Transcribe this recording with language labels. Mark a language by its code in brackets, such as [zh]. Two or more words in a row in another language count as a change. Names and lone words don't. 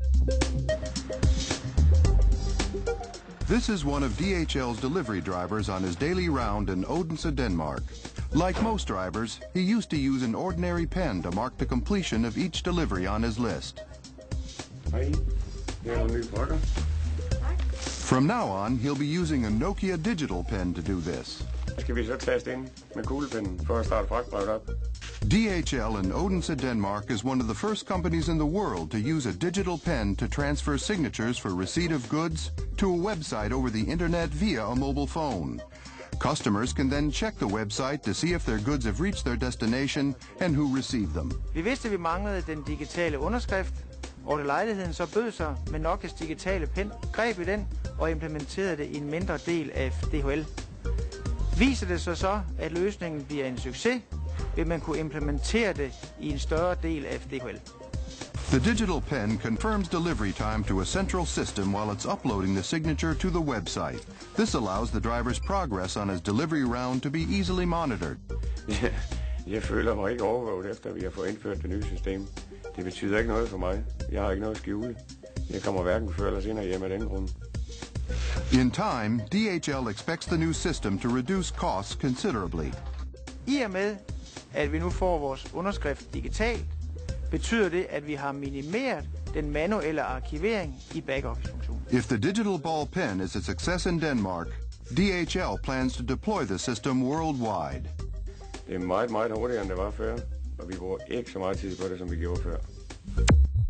[en] This is one of DHL's delivery drivers on his daily round in Odense, Denmark. Like most drivers, he used to use an ordinary pen to mark the completion of each delivery on his list. From now on, he'll be using a Nokia digital pen to do this. [da] Skal vi så taste ind med kuglepennen for at starte fragtbrevet op? [en] DHL in Odense, Denmark is one of the first companies in the world to use a digital pen to transfer signatures for receipt of goods to a website over the internet via a mobile phone. Customers can then check the website to see if their goods have reached their destination and who received them. [da] Vi vidste, at vi manglede den digitale underskrift, og da lejligheden så bød sig med Nokias digitale pen, greb vi den og implementerede det i en mindre del af DHL. Viser det sig så, at løsningen bliver en succes, vil man kunne implementere det i en større del af DHL. [en] The digital pen confirms delivery time to a central system while it's uploading the signature to the website. This allows the driver's progress on his delivery round to be easily monitored. [da] Jeg føler mig ikke overvåget efter, at vi har fået indført det nye system. Det betyder ikke noget for mig. Jeg har ikke noget at skjule. Jeg kommer hverken før eller senere hjem af den grund. [en] In time, DHL expects the new system to reduce costs considerably. [da] I og med, at vi nu får vores underskrift digitalt, betyder det, at vi har minimeret den manuelle arkivering i backoffice-funktionen. [en] If the digital ball pen is a success in Denmark, DHL plans to deploy the system worldwide. [da] Det er meget, meget hurtigere, end det var før, og vi bruger ikke så meget tid på det, som vi gjorde før.